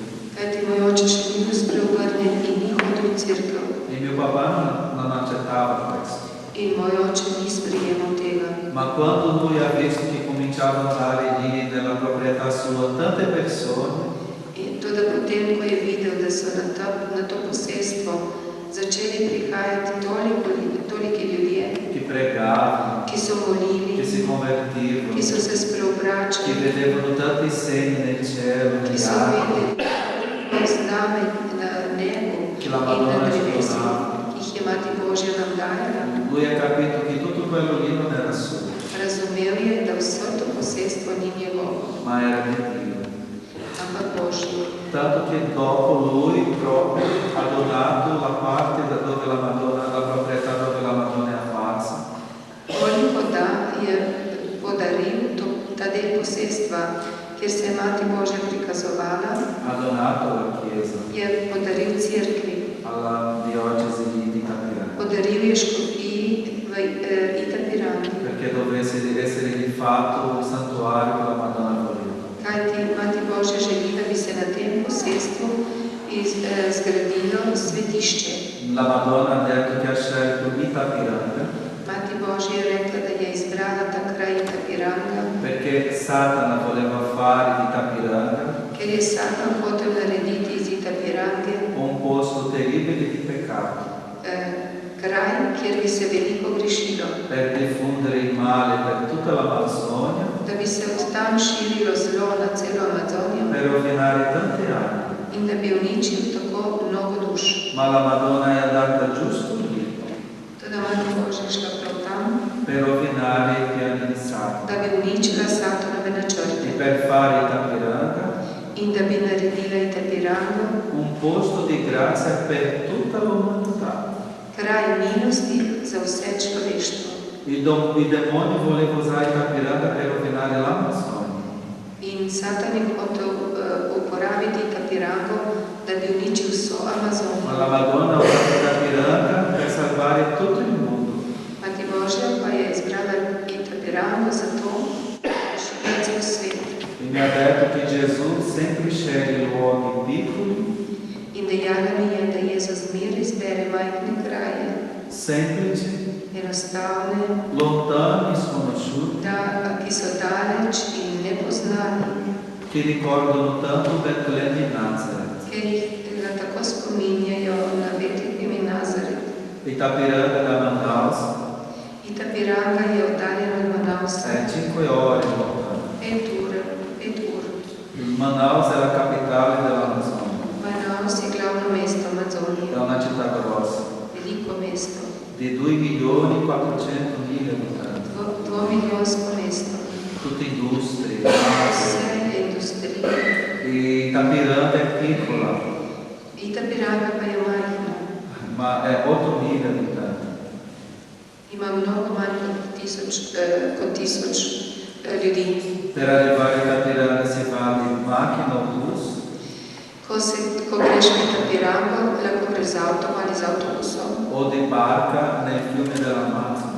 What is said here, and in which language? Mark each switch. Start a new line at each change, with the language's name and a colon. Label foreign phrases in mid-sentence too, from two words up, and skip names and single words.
Slovenian: Kajti moj oče še ni bil spreobrnjen in ni hodil v cerkev.
Italian: E mio papà non accettava questo.
Slovenian: In moj oče ni sprejemal tega.
Italian: Ma quando lui ha visto che cominciava a andare lì nella proprietà sua tante persone,
Slovenian: In tudi potem, ko je videl, da so na to posestvo začeli prihajati toliki ljudje,
Italian: che pregavano,
Slovenian: ki so molili,
Italian: che si convertivano,
Slovenian: ki so se
Italian: che
Slovenian: spreobračali,
Italian: vedevano tanti segni nel cielo,
Slovenian: ki
Italian: negli
Slovenian: so
Italian: alberi,
Slovenian: videli zname na nebu
Italian: che la
Slovenian: in na
Italian: Madonna ci
Slovenian: drevesu,
Italian: donava.
Slovenian: ki jih je Mati Božja nam dajala.
Italian: Lui ha capito che tutto quello lì non era suo,
Slovenian: Razumel je, da vse to posestvo ni njegovo,
Italian: ma era di Dio.
Slovenian: ampak Božje.
Italian: Tanto che dopo lui proprio ha donato la parte dove la Madonna, la proprietà dove la Madonna è apparsa,
Slovenian: Koliko da je podaril ta del posestva, kjer se je Mati Božja prikazovala,
Italian: ha donato alla Chiesa,
Slovenian: je podaril cerkvi,
Italian: alla diocesi di Capriano,
Slovenian: podaril je škofiji v Itapirangi,
Italian: perché dovesse essere di fatto un santuario che la Madonna voleva.
Slovenian: kajti Mati Božja želi, da bi se na tem posestvu zgradilo svetišče.
Italian: La Madonna ha detto che ha scelto Itapiranga
Slovenian: Mati Božja je rekla, da je izbrala ta kraj Itapiranga,
Italian: perché Satana voleva fare di Itapiranga
Slovenian: ker je Satan hotel narediti iz Itapirange
Italian: un posto terribile di peccato,
Slovenian: kraj, kjer bi se veliko grešilo,
Italian: per diffondere il male per tutta l'Amazzonia,
Slovenian: da bi se od tam širilo zlo na celo Amazonijo
Italian: per rovinare tante anime.
Slovenian: in da bi uničil tako mnogo duš.
Italian: Ma la Madonna è andata giusto lì
Slovenian: Toda Mati Božja je šla prav tam,
Italian: per rovinare i piani di Satana
Slovenian: da bi uničila Satanove
Italian: e
Slovenian: načrte
Italian: per fare Itapiranga
Slovenian: in da bi naredila Itapirango
Italian: un posto di grazia per tutta l'umanità.
Slovenian: kraj milosti za vse človeštvo.
Italian: I demoni volevano usare Itapiranga per rovinare l'Amazzonia.
Slovenian: In Satan je hotel uporabiti Itapirango, da bi uničil vso
Italian: Ma
Slovenian: Amazonijo.
Italian: la Madonna ha usato Itapiranga per salvare tutto il mondo.
Slovenian: Mati Božja pa je izbrala Itapirango zato, da širi cel svet.
Italian: E mi ha detto che Gesù sempre sceglie luoghi piccoli,
Slovenian: In dejala mi je, da Jezus zmeraj izbere majhne kraje,
Italian: semplici,
Slovenian: enostavne,
Italian: lontani, sconosciuti,
Slovenian: ki so daleč in nepoznani,
Italian: che ricordano tanto Betlemme di Nazareth.
Slovenian: ker jih tako spominjajo na Betlehem in Nazaret.
Italian: Itapiranga da Manaus
Slovenian: Itapiranga je oddaljena od Manausa
Italian: è 5 ore lontano.
Slovenian: 5 ur.
Italian: Manaus è la capitale dell'Amazzonia,
Slovenian: Manaus je glavno mesto
Italian: è
Slovenian: Amazonije,
Italian: una città grossa,
Slovenian: veliko mesto,
Italian: di 2.400.000 abitanti,
Slovenian: 2-milijonsko mesto,
Italian: tutte industrie.
Slovenian: vse industrije.
Italian: E Itapiranga è piccola,
Slovenian: Itapiranga pa je majhna,
Italian: ma è 8.000 abitanti.
Slovenian: ima mnogo manj kot tisoč ljudi.
Italian: Per arrivare a Itapiranga si fa di macchina o bus,
Slovenian: Ko greš v Itapirango, lahko greš z avtom ali z avtobusom,
Italian: o di barca nel fiume dell'Amazzoni.